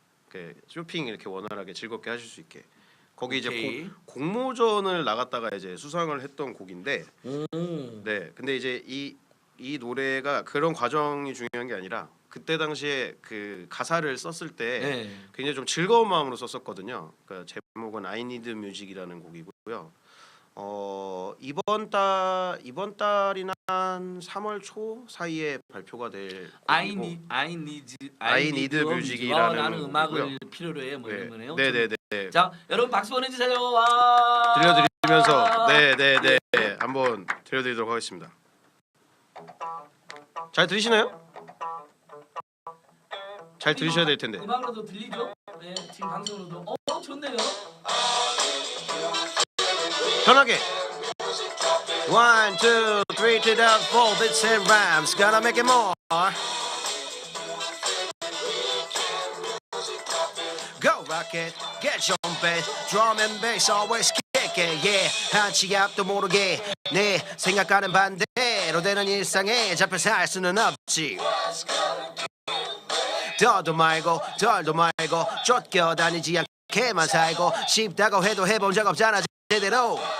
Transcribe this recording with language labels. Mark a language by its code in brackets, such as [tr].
[ko] 그 쇼핑 이렇게 원활하게 즐겁게 하실 수 있게. 거기 이제 공모전을 나갔다가 이제 수상을 했던 곡인데, 근데 이제 이 노래가 그런 과정이 중요한 게 아니라 그때 당시에 그 가사를 썼을 때 굉장히 좀 즐거운 마음으로 썼었거든요. 그러니까 제목은 I Need Music이라는 곡이고요. 이번 달이나 한 3월 초 사이에 발표가 될 곡이고 [en] I need music이라는 [ko] 나는 음악을 필요로 해 뭐 이런 거네요. 네네네. 자, 여러분 박수 보내주세요. 와. 들려드리면서 네네네 한번 들려드리도록 하겠습니다. 잘 들리시나요? 잘 들으셔야 될 텐데. 음악으로도 들리죠? 네, 지금 방송으로도. 좋네요. 편하게. [en] 1, 2, 3 to the 4 beats and rhymes. Gonna make it more. Go rock it, get jumping. Drum and bass always kick it. [ko] Yeah, 한치 앞도 모르게 내 생각과는 반대로 되는 일상에 잡혀 살 수는 없지. 더도 말고 덜도 말고 쫓겨다니지 않게만 살고 싶다고 해도 해본 적 없잖아 제대로.